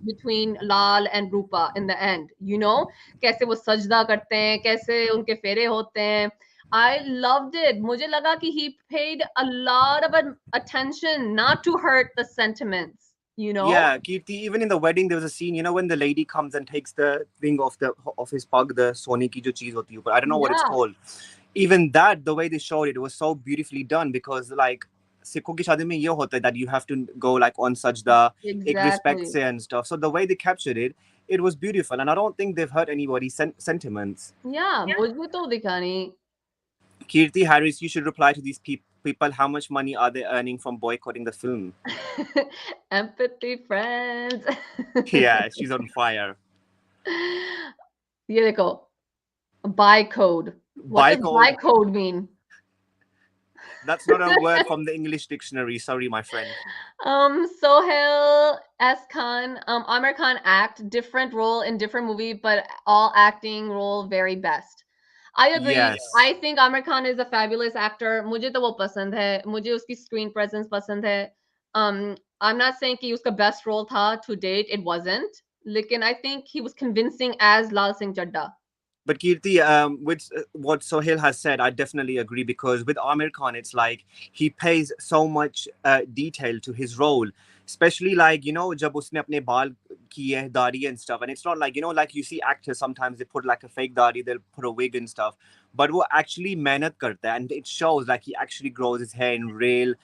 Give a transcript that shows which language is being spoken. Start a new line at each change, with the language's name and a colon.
English: between Lal and Rupa in the end. You know,
Hindi: कैसे वो सजदा करते हैं, कैसे उनके फेरे होते हैं.
English: I loved it.
Hindi: मुझे लगा कि
English: he paid a lot of attention not to hurt the sentiments. You know? Yeah, Kirti, even in the wedding, there was a scene, when the lady comes and takes the thing of his pug, the
Hindi: sone ki jo cheez hoti hai upar.
English: I don't know what it's Yeah. called. Even that, the way they showed it was so beautifully done because, like,
Hindi: Sikhon ki shadi mein ye hota hai
English: that you have to go like on sajda,
Hindi: ek
English: respect Exactly.
Hindi: se
English: and stuff. So the way they captured it, it was beautiful, and I don't think they've hurt anybody's sentiments. Yeah,
Hindi: मुझे तो दिखा नहीं.
English: Kirti Harris, you should reply to these people. How much money are they earning from boycotting the film? Empathy friends. Yeah, she's on fire.
Hindi: ये देखो,
English: buy code. What Buy does buy code. code mean? That's not a word from the English dictionary. Sorry, my friend. Sohail S. Khan, Amir Khan act different role in different movie, but all acting role very best. I agree. Yes. I think Amir Khan is a fabulous actor.
Hindi: मुझे तो वो पसंद है. मुझे उसकी
English: screen presence
Hindi: पसंद है.
English: I'm not saying
Hindi: कि उसका
English: best role
Hindi: था
English: to date. It wasn't.
Hindi: लेकिन
English: I think he was convincing as Laal Singh Chaddha. But Kirti, with what Sohail has said, I definitely agree because with Aamir Khan, it's like he pays so much detail to his role, especially like
Hindi: जब उसने अपने बाल किए दाढ़ी
English: and stuff, and it's not like like you see actors sometimes they put like a fake dadhi, they'll put a wig and stuff, but
Hindi: वो
English: actually
Hindi: मेहनत करता है
English: and it shows like he actually grows his hair in real.